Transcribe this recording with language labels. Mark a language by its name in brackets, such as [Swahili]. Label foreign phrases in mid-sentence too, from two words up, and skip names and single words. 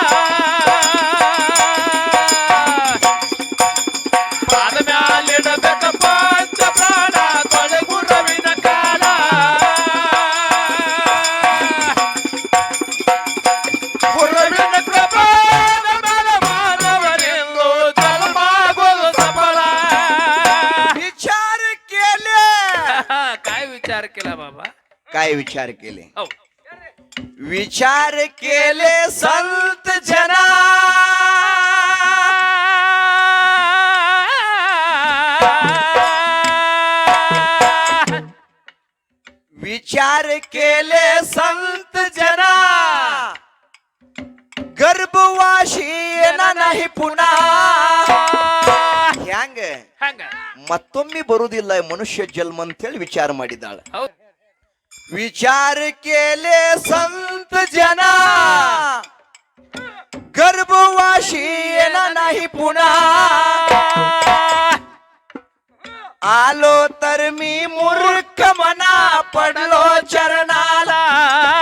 [Kannada] ಪಾದ ಮ್ಯಾಲಿಡಬೇಕ ಪಂಚ ಪ್ರಾಣ ತೊಳೆ ಗುರವಿನ ಕಾಲ ಗುರವಿನ ಕೃಪಾದ ಮೇಲೆ ಮಾನವನೆಂದು ಜನ್ಮಾಗೋದು ಸಫಲ [Marathi] विचार केले काय विचार केला बाबा काय विचार केले हो विचार केले संत जना विचार केले संत जना गर्भवाशी येणार नाही पुन्हा ಹ್ಯಾಂಗ [Kannada] ಹಂಗ ಮತ್ತೊಮ್ಮೆ ಬರುವುದಿಲ್ಲ ಮನುಷ್ಯ ಜನ್ಮ ಅಂತೇಳಿ ವಿಚಾರ ಮಾಡಿದಾಳ ಹೌದು [Marathi] विचार केले संत जना गर्भवाशी येणार नाही पुन्हा आलो तर मी मूर्ख मना पडलो चरणाला